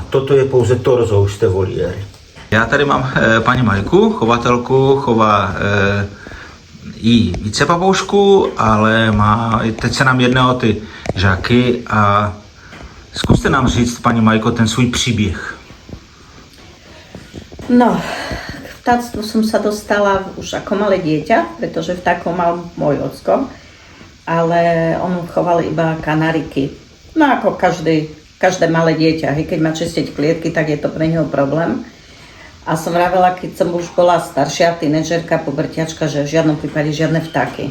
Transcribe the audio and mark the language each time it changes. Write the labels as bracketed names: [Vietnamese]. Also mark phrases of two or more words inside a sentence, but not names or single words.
[Czech] Toto je pouze torzo už z té voliéry. Já tady mám paní Majku, chovatelku, chová jí více papoušků, ale teď se nám jedná o ty žáky a zkuste nám říct, paní Majko, ten svůj příběh. [Slovak] No, k vtáctvu som sa dostala už ako malé dieťa, pretože vtákov mal môj ocko, ale on choval iba kanariky. No ako každé malé dieťa, keď má čistiť klietky, tak je to pre neho problém. A som vravela, keď som už bola staršia, tínedžerka, pubertiačka, že v žiadnom prípade žiadne vtáky.